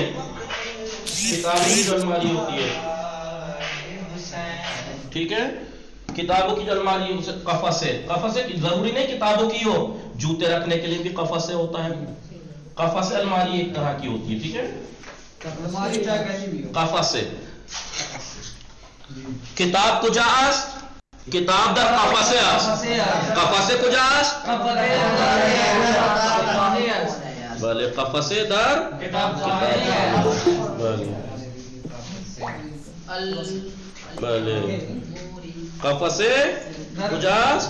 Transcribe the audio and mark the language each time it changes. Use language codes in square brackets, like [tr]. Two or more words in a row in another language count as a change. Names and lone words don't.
[ur] کتابوں کی جو الماری ہوتی ہے. ٹھیک ہے. کتابوں کی جو الماری اسے قفسے. قفسے ضروری نہیں کتابوں کی ہو، جوتے رکھنے کے لیے بھی قفسے ہوتا ہے. قفسے الماری ایک طرح کی ہوتی ہے. ٹھیک ہے. قفسے. [fa] کتاب کجا است؟ کتاب در قفسه است. قفسه کجا است؟ بله قفسه در کتاب. بله بله قفسه کجاست؟